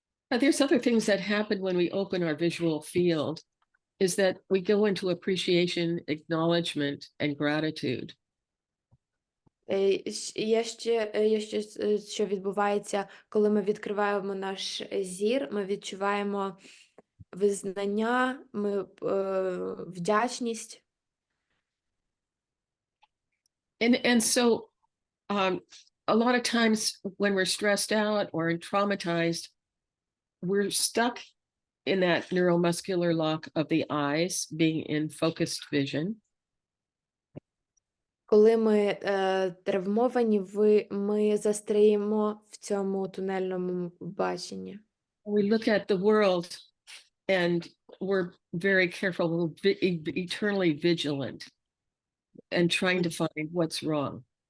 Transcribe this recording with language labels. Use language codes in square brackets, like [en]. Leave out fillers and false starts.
[en] But there's other things that happen when we open our visual field, is that we go into appreciation, acknowledgement, and gratitude. [uk] Є ще, що відбувається, коли ми відкриваємо наш зір, ми відчуваємо визнання, вдячність. [en] And so a lot of times when we're stressed out or traumatized, we're stuck in that neuromuscular lock of the eyes, being in focused vision. [uk] Коли ми травмовані, ми застряємо в цьому тунельному баченні. [en] We look at the world and we're very careful, we're eternally vigilant and trying to find what's wrong.